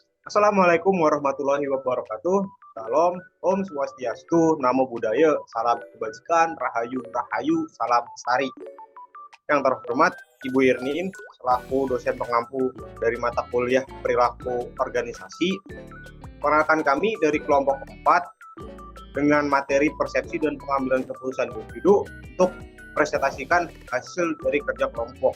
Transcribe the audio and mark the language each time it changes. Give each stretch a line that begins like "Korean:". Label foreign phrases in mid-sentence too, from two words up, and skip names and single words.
Arabic: السلام عليكم ورحمة الله وبركاته.
Indonesian: Salam,
Balinese: Om Swastiastu,
Pali: Namo Buddhaya,
Indonesian: Salam Kebajikan, Rahayu, Rahayu, Salam Lestari. Yang terhormat, Ibu Irnin, selaku dosen pengampu dari mata kuliah Perilaku Organisasi, perkenalkan kami dari kelompok 4 dengan materi persepsi dan pengambilan keputusan individu untuk presentasikan hasil dari kerja kelompok.